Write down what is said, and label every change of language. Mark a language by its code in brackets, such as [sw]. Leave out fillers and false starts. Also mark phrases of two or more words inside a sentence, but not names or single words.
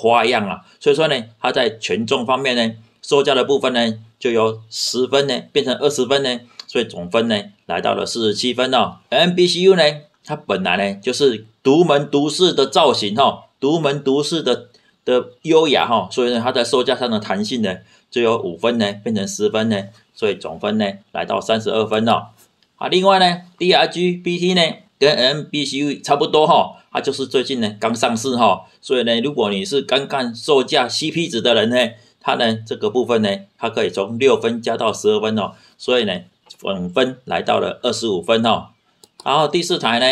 [zh] 花樣啊，所以說呢它在權重方面呢售價的部分呢就由10分呢變成20分呢，所以總分呢來到了47分哦。MBCU 呢它本來呢就是獨門獨市的造型獨門獨市的優雅所以呢它在售價上的彈性呢就由5分呢變成10分呢，所以總分呢來到32 分另外呢 DRGBT 呢跟 MBCU 差不多它就是最近呢剛上市所以呢如果你是剛看售價 CP 值的人呢，它呢這個部分呢它可以從6分加到12分所以呢总分來到了25分然後第4台